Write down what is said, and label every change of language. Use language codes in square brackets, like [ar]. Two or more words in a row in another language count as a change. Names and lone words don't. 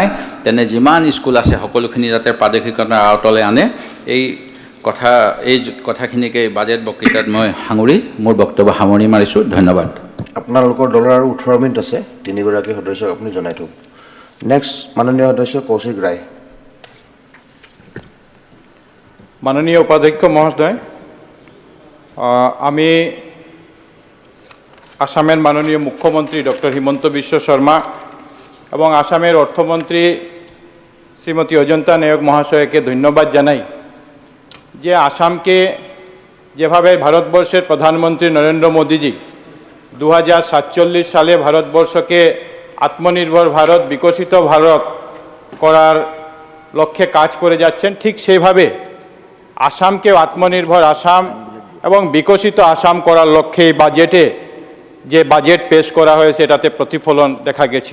[as] তেনে যিমান স্কুল আছে সকলোখিনি যাতে প্ৰাদেশিকৰণৰ আওতালৈ আনে, এই কথাখিনিকে বাজেট বক্তৃতাত মই সাঙুৰি মোৰ বক্তব্য সামৰণি মাৰিছোঁ। ধন্যবাদ। আপোনালোকৰ দলৰ আৰু 18 মিনিট আছে। 3গৰাকী সদস্যক আপুনি জনাই থওক। নেক্সট মাননীয় সদস্য কৌশিক ৰায়। [bn] মাননীয় উপাধ্যক্ষ মহোদয়, আমি আসামের মাননীয় মুখ্যমন্ত্রী ডক্টর হিমন্ত বিশ্ব শর্মা এবং আসামের অর্থমন্ত্রী শ্রীমতী অজন্তা নায়ক মহাশয়কে ধন্যবাদ জানাই যে আসামকে যেভাবে ভারতবর্ষের প্রধানমন্ত্রী নরেন্দ্র মোদীজি 2047 সালে ভারতবর্ষকে আত্মনির্ভর ভারত, বিকশিত ভারত করার লক্ষ্যে কাজ করে যাচ্ছেন, ঠিক সেইভাবে আসামকে আত্মনির্ভর আসাম এবং বিকশিত আসাম করার লক্ষ্যে এই বাজেটে যে বাজেট পেশ করা হয়েছে এটাতে প্রতিফলন দেখা গেছে।